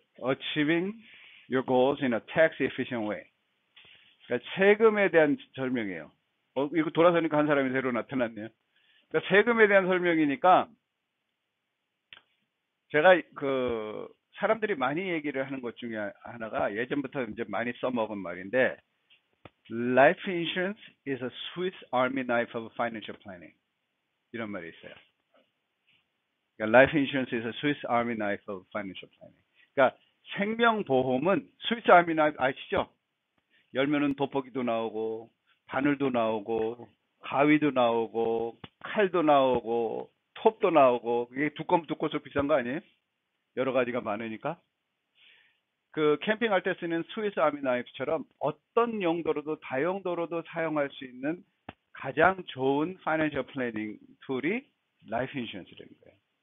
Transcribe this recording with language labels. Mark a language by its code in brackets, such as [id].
[en] Achieving your goals in a tax efficient way. [ko] 그러니까 세금에 대한 설명이에요. 이거 돌아서니까 한 사람이 새로 나타났네요. 그러니까 세금에 대한 설명이니까 제가 사람들이 많이 얘기를 하는 것 중에 하나가 예전부터 이제 많이 써먹은 말인데 [en] Life insurance is a Swiss Army knife of financial planning. [ko] 이런 말이 있어요. 그러니까 [en] Life insurance is a Swiss Army knife of financial planning. [ko] 그러니까 생명보험은 스위스 아미 나이프 아시죠? 열면은 돋보기도 나오고 바늘도 나오고 가위도 나오고 칼도 나오고 톱도 나오고 그게 두꺼우면 두꺼워서 비싼 거 아니에요? 여러 가지가 많으니까. 캠핑할 때 쓰는 스위스 아미 나이프처럼 어떤 용도로도 다용도로도 사용할 수 있는 가장 좋은 파이낸셜 플래닝 툴이 라이프 인슈런스라는 거예요.